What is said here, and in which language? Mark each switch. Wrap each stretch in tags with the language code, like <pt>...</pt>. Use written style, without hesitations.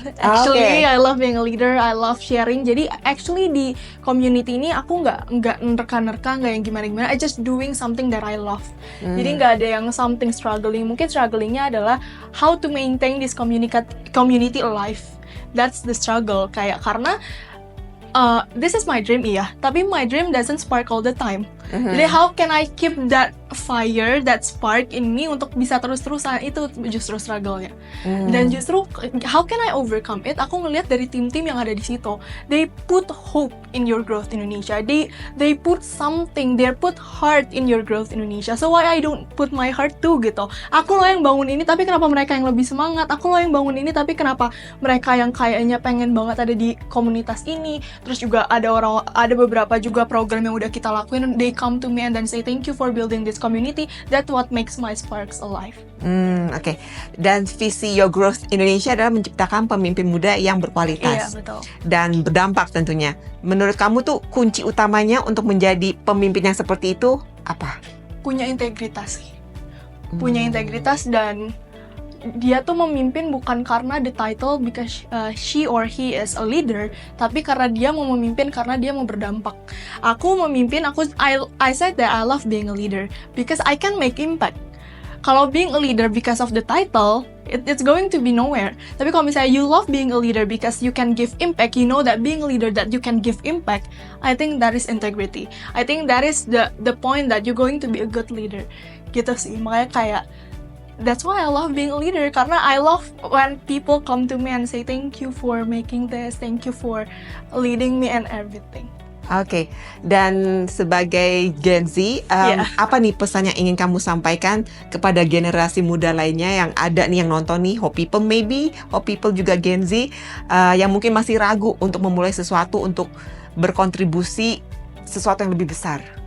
<en>Actually, I love being a leader, I love sharing.</en> <id>Jadi actually di community ini aku nggak nerka-nerka, nggak yang gimana-gimana.</id> <en>I just doing something that I love.</en> <id>Jadi nggak ada yang</id> <en>something struggling.</en> <id>Mungkin strugglingnya adalah</id> <en>how to maintain this community alive. That's the struggle.</en> <id>Kayak karena</id> <en>this is my dream, iya. Tapi my dream doesn't spark all the time. Jadi how can I keep that fire, that spark in me</en> <id>untuk bisa terus-terusan, itu justru struggle-nya. Dan justru</id> <en>how can I overcome it?</en> <id>Aku ngelihat dari tim-tim yang ada di situ.</id> <en>They put hope in Your Growth Indonesia. They put something, they put heart in Your Growth Indonesia. So why I don't put my heart too gitu.</en> <id>Aku loh yang bangun ini, tapi kenapa mereka yang lebih semangat? Aku loh yang bangun ini, tapi kenapa mereka yang kayaknya pengen banget ada di komunitas ini? Terus juga ada beberapa juga program yang udah kita lakuin.</id> <en>They come to me and then say thank you for building this community. That's what makes my sparks alive.</en> <id>Oke. Dan visi Your Growth Indonesia adalah menciptakan pemimpin muda yang Iya, berkualitas betul. dan berdampak tentunya. Menurut kamu tuh kunci utamanya untuk menjadi pemimpin yang seperti itu apa? Punya integritas sih. Punya integritas, dan dia tuh memimpin bukan karena</id> <en>the title because she or he is a leader,</en> <id>tapi karena dia mau memimpin karena dia mau berdampak. Aku memimpin,</id> <en>I said that I love being a leader because I can make impact.</en> <id>Kalau</id> <en>being a leader because of the title, it's going to be nowhere.</en> <id>Tapi kalau misalnya</id> <en>you love being a leader because you can give impact, you know that being a leader that you can give impact, I think that is integrity. I think that is the point that you're going to be a good leader.</en> <id>Gitu sih, makanya kayak</id> <en>that's why I love being a leader,</en> <id>karena</id> <en>I love when people come to me and say thank you for making this, thank you for leading me and everything.</en> <id>Oke, dan sebagai Gen Z, apa nih pesan yang ingin kamu sampaikan kepada generasi muda lainnya yang ada nih, yang nonton nih, Hope People maybe, Hope People juga Gen Z, yang mungkin masih ragu untuk memulai sesuatu, untuk berkontribusi sesuatu yang lebih besar?</id>